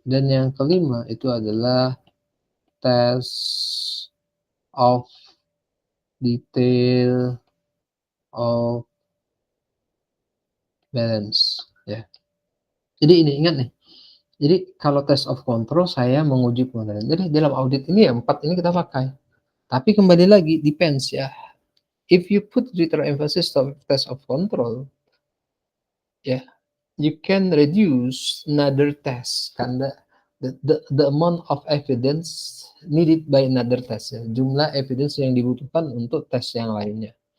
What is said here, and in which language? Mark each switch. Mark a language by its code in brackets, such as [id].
[id] Dan yang kelima itu adalah test of detail of balance ya. Jadi ini ingat nih. Jadi kalau test of control saya menguji pengendalian. Jadi dalam audit ini ya 4 ini kita pakai. Tapi kembali lagi depends ya. [en] If you put greater emphasis on test of control, ya, you can reduce another test karena the amount of evidence needed by another test ya. [id] Jumlah evidence yang dibutuhkan untuk tes yang lainnya.